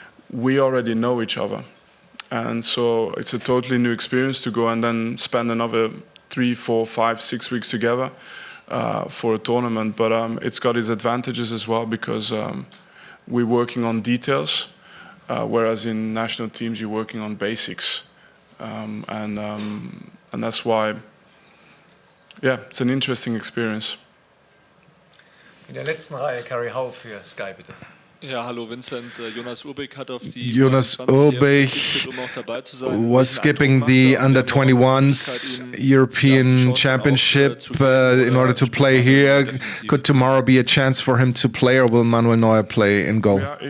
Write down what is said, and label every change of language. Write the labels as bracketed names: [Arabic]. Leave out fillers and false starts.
[English] We already know each other, and so it's a totally new experience to go and then spend another 3, 4, 5, 6 weeks together for a tournament. But it's got its advantages as well, because we're working on details, whereas in national teams you're working on basics, and that's why, yeah, it's an interesting experience. [German] In der letzten Reihe, Carrie Howe für Sky, bitte. Ja, hallo Vincent. Jonas Urbich hat auf die [English] Jonas Urbich was skipping the under-21s European Championship in order to play here. Could tomorrow be a chance for him to play, or will Manuel Neuer play in goal?